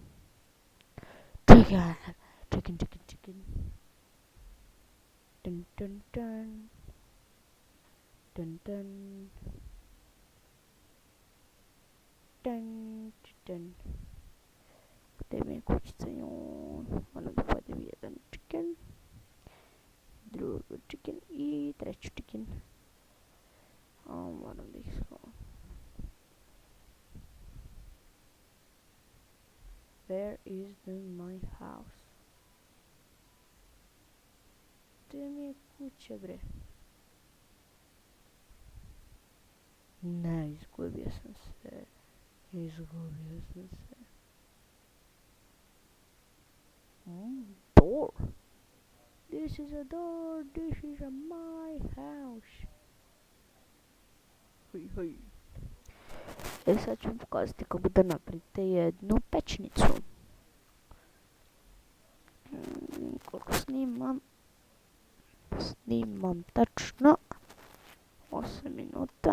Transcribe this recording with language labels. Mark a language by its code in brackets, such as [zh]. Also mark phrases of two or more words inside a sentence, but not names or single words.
[en] Chicken. Dun. [sr] Gdje mi je kućica? Moram da pojedem jedan chicken. Drugi chicken i treći chicken. Moram da ih skovam. [en] Where is my house? [sr] Gdje mi je kuća, bre? Ne, izgubio sam se. [en] Door. This is a door. This is my house. [sr] Hej. Sad ću vam pokazati kako da napravite jednu pečnicu. Koliko snimam tačno 8 minuta.